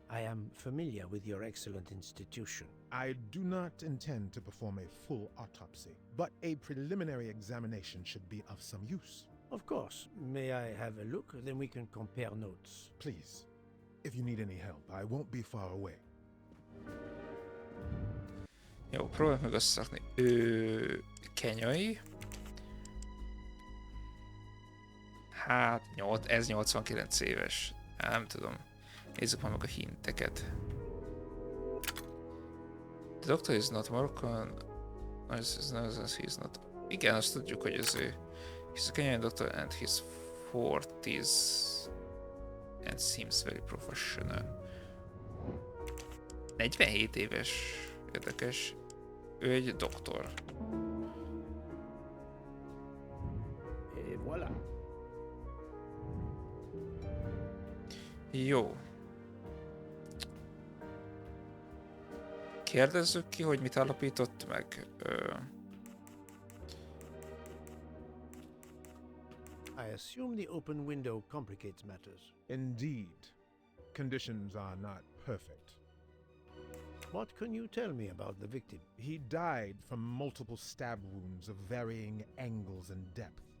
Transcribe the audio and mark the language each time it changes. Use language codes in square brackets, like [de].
[en] I am familiar with your excellent institution. I do not intend to perform a full autopsy, but a preliminary examination should be of some use. Of course. May I have a look? Then we can compare notes. Please, if you need any help, I won't be far away. [hu] Jó, próbáljuk meg összerakni. Ő kenyai. Hát, ez 89 éves. Nem tudom. Nézzük már meg a hinteket. [en] The doctor is not Moroccan. He's not. [hu] Igen, azt tudjuk, hogy ez ő. [en] He's a Kenyan doctor and his 40s. And seems very professional. [hu] 47 éves. Érdekes. Ő egy doktor. [fr] Et voilà. [hu] Jó. Kérdezzük ki, hogy mit állapított meg. [en] I assume the open window complicates matters. Indeed, conditions are not perfect. What can you tell me about the victim? He died from multiple stab wounds of varying angles and depth.